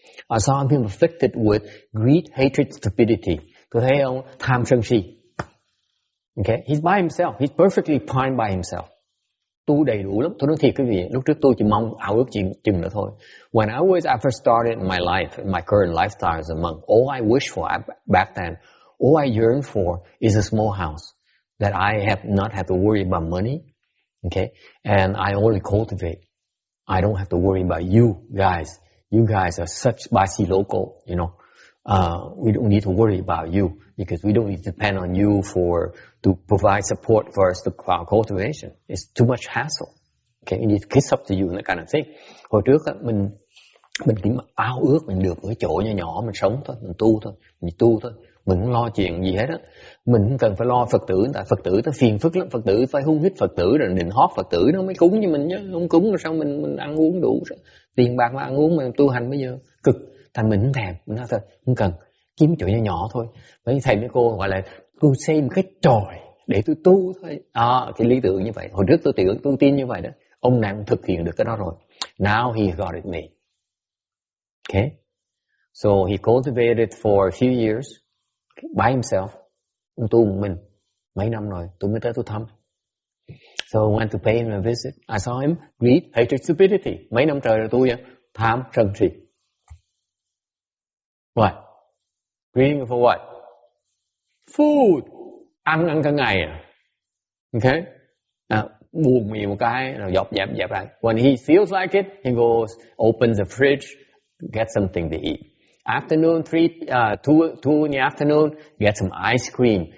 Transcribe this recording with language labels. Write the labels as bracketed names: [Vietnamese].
[English] I saw him afflicted with greed, hatred, stupidity. [Vietnamese] Tôi thấy ông tham sân si. [English] Okay, he's by himself. He's perfectly fine by himself. [Vietnamese] Tu đầy đủ lắm. Tôi nói thiệt quý vị, lúc trước tôi chỉ mong ao ước chừng đó thôi. [English] When I first started in my life, in my current lifestyle as a monk, all I wished for back then, all I yearned for is a small house that I have not have to worry about money. Okay, and I only cultivate. I don't have to worry about you guys. You guys are such Basi local, you know. We don't need to worry about you because we don't need to depend on you to provide support for us to our cultivation. It's too much hassle. Okay, we need to kiss up to you and that kind of thing. [Vietnamese] Hồi trước á, mình chỉ ao ước mình được ở chỗ nhỏ nhỏ mình sống thôi, mình tu thôi, mình không lo chuyện gì hết á. Mình không cần phải lo Phật tử, tại Phật tử nó phiền phức lắm, Phật tử phải hung hít Phật tử rồi định hót Phật tử nó mới cúng như mình nhá, không cúng rồi sao mình ăn uống đủ, tiền bạc mà ăn uống mà tu hành bây giờ cực, thành mình không thèm, mình nói thôi, không cần, kiếm chỗ nhỏ nhỏ thôi. Mấy thầy mấy cô gọi là tôi xây một cái chòi để tôi tu thôi. Cái lý tưởng như vậy. Hồi trước tôi tin như vậy đó. Ông này thực hiện được cái đó rồi. [English] Now he got it made. Okay, so he cultivated for a few years by himself. [Vietnamese] Ông tu một mình mấy năm rồi, tôi mới tới tôi thăm. [English] So I went to pay him a visit. I saw him greed, hatred, stupidity. [Vietnamese] Mấy năm trời rồi tôi tham sân si. [English] What? Greeding for what? Food. [Vietnamese] Ăn cả ngày à? Okay? Buồn miệng một cái rồi dẹp lại. [English] When he feels like it, he goes, opens the fridge, get something to eat. Afternoon, 2 in the afternoon, get some ice cream.